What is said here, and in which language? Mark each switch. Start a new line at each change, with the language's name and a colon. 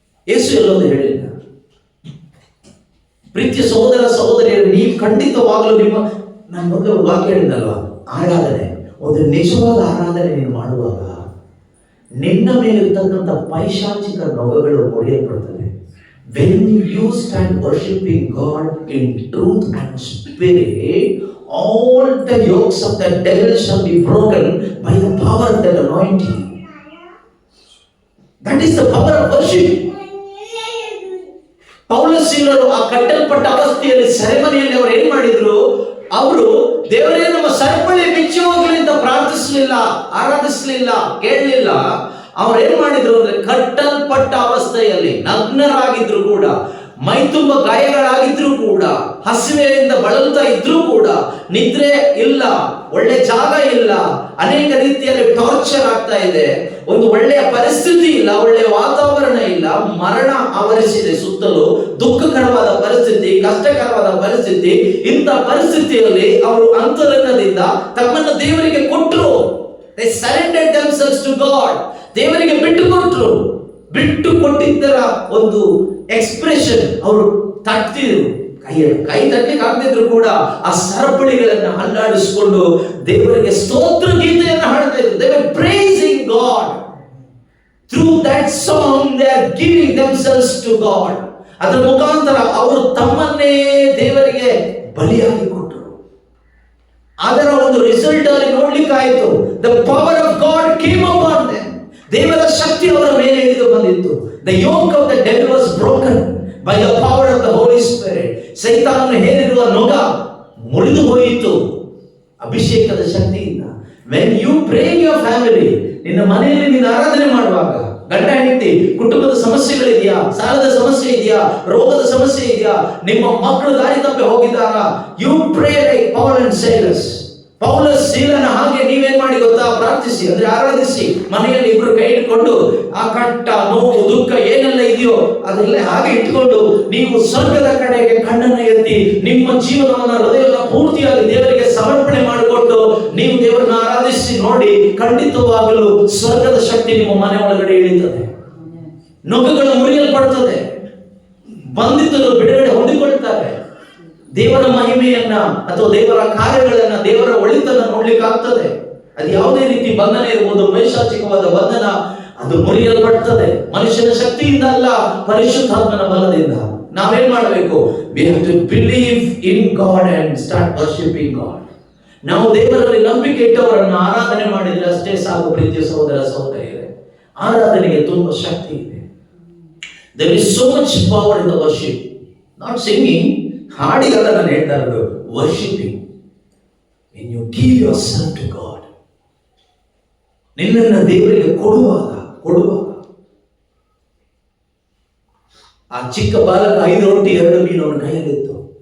Kannada: ಯೇಸು ಎಲ್ಲೋದು ಹೇಳಿಲ್ಲ. ಪ್ರೀತಿಯ ಸಹೋದರ ಸಹೋದರಿಯರು, ನೀವು ಖಂಡಿತವಾಗಲೂ ನನ್ನ ಬಗ್ಗೆ ಒಂದು ವಾಕ್ಯ ಹೇಳಿದಲ್ವಾ, ಆರಾಧನೆ, ಒಂದು ನಿಜವಾದ ಆರಾಧನೆ ನೀನು ಮಾಡುವಾಗ ನಿನ್ನ ಮೇಲಿರ್ತಕ್ಕಂಥ ಪೈಶಾಚಿಕ ನೊಗಗಳು ಮುರಿಯಲ್ಪಡ್ತವೆ.
English: When you stand worshiping God in truth and spirit, all the yokes of the devil shall be broken by the power of that anointing. That is the power of worship.
Kannada: ಪೌಲಸೀಲರು ಆ ಕಟ್ಟಲ್ಪಟ್ಟ ಅವಸ್ಥೆಯಲ್ಲಿ ಸೆರೆಮನೆಯಲ್ಲಿ ಅವರು ಏನ್ ಮಾಡಿದ್ರು? ಅವರು ದೇವರೇ ನಮ್ಮ ಸರಪಳಿ ಬಿಚ್ಚಿ ಹೋಗಲಿ ಅಂತ ಪ್ರಾರ್ಥಿಸಲಿಲ್ಲ, ಆರಾಧಿಸಲಿಲ್ಲ, ಕೇಳಲಿಲ್ಲ. ಅವ್ರು ಏನ್ ಮಾಡಿದ್ರು ಅಂದ್ರೆ, ಕಟ್ಟಲ್ಪಟ್ಟ ಅವಸ್ಥೆಯಲ್ಲಿ ನಗ್ನರಾಗಿದ್ರು ಕೂಡ, ಮೈ ತುಂಬ ಗಾಯಗಳಾಗಿದ್ರು ಕೂಡ, ಹಸಿವೆಯಿಂದ ಬಳಲ್ತಾ ಇದ್ರು ಕೂಡ, ನಿದ್ರೆ ಇಲ್ಲ, ಒಳ್ಳೆ ಜಾಗ ಇಲ್ಲ, ಅನೇಕ ರೀತಿಯಲ್ಲಿ ಟಾರ್ಚರ್ ಆಗ್ತಾ ಇದೆ, ಒಂದು ಒಳ್ಳೆಯ ಪರಿಸ್ಥಿತಿ ಇಲ್ಲ, ಒಳ್ಳೆಯ ವಾತಾವರಣ ಇಲ್ಲ, ಮರಣ ಆವರಿಸಿದೆ ಸುತ್ತಲೂ, ದುಃಖಕರವಾದ ಪರಿಸ್ಥಿತಿ, ಕಷ್ಟಕರವಾದ ಪರಿಸ್ಥಿತಿ. ಇಂಥ ಪರಿಸ್ಥಿತಿಯಲ್ಲಿ ಅವರು ಅಂತರಂಗದಿಂದ ತಮ್ಮನ್ನು ದೇವರಿಗೆ ಕೊಟ್ಟರು.
English: They surrendered themselves to God.
Kannada: ದೇವರಿಗೆ ಬಿಟ್ಟು ಕೊಟ್ಟರು. ಬಿಟ್ಟು ಕೊಟ್ಟಿದ್ದರ ಒಂದು ಎಕ್ಸ್ಪ್ರೆಷನ್ ಅವರು ತಟ್ಟಿದ್ರು. ಕೈ ತಟ್ಟಲಿಕ್ಕೆ ಆಗದಿದ್ರು ಕೂಡ ಆ ಸರಪಳಿಗಳನ್ನು ಅಲ್ಲಾಡಿಸಿಕೊಂಡು ದೇವರಿಗೆ ಸ್ತೋತ್ರ ಗೀತೆಯನ್ನು ಹಾಡ್ತಾ ಇದ್ರು.
English: They were praising God. Through that song they are giving themselves to God.
Kannada: ಅದರ ಮುಖಾಂತರ ಅವರು ತಮ್ಮನ್ನೇ ದೇವರಿಗೆ ಬಲಿಯಾಗಿ ಕೊಟ್ಟರು. ಅದರ ಒಂದು ರಿಸಲ್ಟ್ ಅಲ್ಲಿ ನೋಡ್ಲಿಕ್ಕಾಯಿತು.
English: The power of God came upon them.
Kannada: ದೇವರ ಶಕ್ತಿ ಅವರ ಮೇಲೆ ಇಳಿದು ಬಂದಿತ್ತು.
English: The yoke of the devil was broken by the power of the Holy Spirit.
Kannada: ಸೈತಾನನು ಹೇರಿರುವ ನೊಗ ಮುರಿದು ಹೋಯಿತು ಅಭಿಷೇಕದ ಶಕ್ತಿಯಿಂದ.
English: When you pray in your family,
Kannada: ನಿನ್ನ ಮನೆಯಲ್ಲಿ ನೀನು ಆರಾಧನೆ ಮಾಡುವಾಗ, ಗಂಡ ಹೆಂಡತಿ ಕುಟುಂಬದ ಸಮಸ್ಯೆಗಳಿದೆಯಾ, ಸಾಲದ ಸಮಸ್ಯೆ ಇದೆಯಾ, ರೋಗದ ಸಮಸ್ಯೆ ಇದೆಯಾ, ನಿಮ್ಮ ಮಕ್ಕಳು ದಾರಿ ತಪ್ಪಿ ಹೋಗಿದ್ದಾರಾ,
English: you pray like Paul and Silas.
Kannada: ಪೌಲ ಸೀಲನ ಹಾಗೆ ನೀವೇನ್ ಮಾಡಿ ಗೊತ್ತಾ? ಪ್ರಾರ್ಥಿಸಿ, ಅಂದ್ರೆ ಆರಾಧಿಸಿ. ಮನೆಯಲ್ಲಿ ಇಬ್ರು ಕೈ ಇಟ್ಕೊಂಡು ಆ ಕಷ್ಟ, ನೋವು, ದುಃಖ ಏನೆಲ್ಲ ಇದೆಯೋ ಅದೆಲ್ಲ ಹಾಗೆ ಇಟ್ಕೊಂಡು ನೀವು ಸ್ವರ್ಗದ ಕಡೆಗೆ ಕಣ್ಣನ್ನು ಎತ್ತಿ ನಿಮ್ಮ ಜೀವನವನ್ನ, ಹೃದಯವನ್ನು ಪೂರ್ತಿಯಾಗಿ ದೇವರಿಗೆ ಸಮರ್ಪಣೆ ಮಾಡಿಕೊಟ್ಟು ನೀವು ದೇವರನ್ನ ಆರಾಧಿಸಿ ನೋಡಿ. ಖಂಡಿತವಾಗಲೂ ಸ್ವರ್ಗದ ಶಕ್ತಿ ನಿಮ್ಮ ಮನೆ ಒಳಗಡೆ ಇಳಿತದೆ. ನೊಗಗಳು ಮುರಿಯಲ್ಪಡ್ತದೆ. ಬಂಧಿತರು ಬಿಡುಗಡೆ ಹೊಂದಿಕೊಳ್ತಾರೆ. ದೇವರ ಮಹಿಮೆಯನ್ನ ಅಥವಾ ದೇವರ ಕಾರ್ಯಗಳನ್ನ, ದೇವರ ಒಳಿತನ್ನ ನೋಡ್ಲಿಕ್ಕೆ ಆಗ್ತದೆ. ಅದು ಯಾವುದೇ ರೀತಿ ಬಂಧನ ಇರ್ಬೋದು, ಪೈಶಾಚಿಕವಾದ ಬಂಧನ, ಅದು ಮುರಿಯಲ್ಪಡ್ತದೆ. ಮನುಷ್ಯನ ಶಕ್ತಿಯಿಂದ ಅಲ್ಲ, ಪರಿಶುದ್ಧಾತ್ಮನ ಬಲದಿಂದ. ನಾವೇನ್ ಮಾಡಬೇಕು?
English: We have to believe in God and start worshiping God.
Kannada: ನಾವು ದೇವರಲ್ಲಿ ನಂಬಿಕೆ ಇಟ್ಟವರನ್ನ ಆರಾಧನೆ ಮಾಡಿದ್ರೆ ಅಷ್ಟೇ ಸಾಕು. ಪ್ರೀತಿಯ ಸಹೋದರ ಸಹೋದರಿಯರೇ, ಆರಾಧನೆಗೆ ತುಂಬಾ ಶಕ್ತಿ ಇದೆ.
English: There is so much power in the worship. Not singing,
Kannada: ಹಾಡಿಗಲ್ಲ ನಾನು ಹೇಳ್ತಾ ಇರೋದು, worshipping.
English: when you give yourself to God,
Kannada: ನಿನ್ನನ್ನು ದೇವರಿಗೆ ಕೊಡುವಾಗ ಆ ಚಿಕ್ಕ ಬಾಲಕ 5 ರೊಟ್ಟಿ 2 ಮೀನು ಅವನ ಕೈಯಲ್ಲಿತ್ತು.